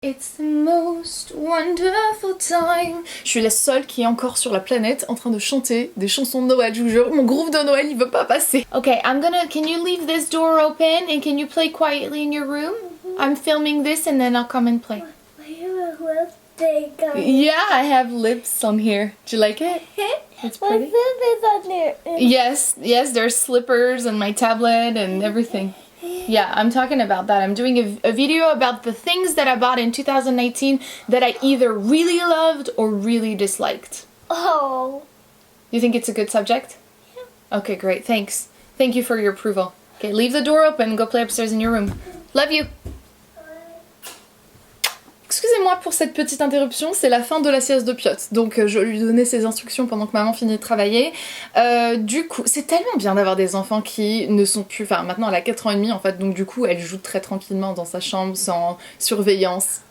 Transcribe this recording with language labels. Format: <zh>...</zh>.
<en>It's the most wonderful time.</en> <fr>Je suis la seule qui est encore sur la planète en train de chanter des chansons de Noël, je vous jure. Mon groove de Noël, il veut pas passer.</fr> <en>Okay, can you leave this door open and can you play quietly in your room? I'm filming this and then I'll come and play. Yeah, I have lips on here. Do you like it? It's pretty. On there. Yes, there's slippers and my tablet and everything. Yeah, I'm talking about that. I'm doing a video about the things that I bought in 2018 that I either really loved or really disliked. Oh. You think it's a good subject? Yeah. Okay, great. Thanks. Thank you for your approval. Okay, leave the door open and go play upstairs in your room. Love you.</en> <fr>Excusez-moi pour cette petite interruption, c'est la fin de la sieste de Piot. Donc je lui donnais ses instructions pendant que maman finit de travailler. Du coup, c'est tellement bien d'avoir des enfants qui ne sont plus... Enfin, maintenant elle a 4 ans et demi en fait, donc du coup elle joue très tranquillement dans sa chambre sans surveillance.</fr>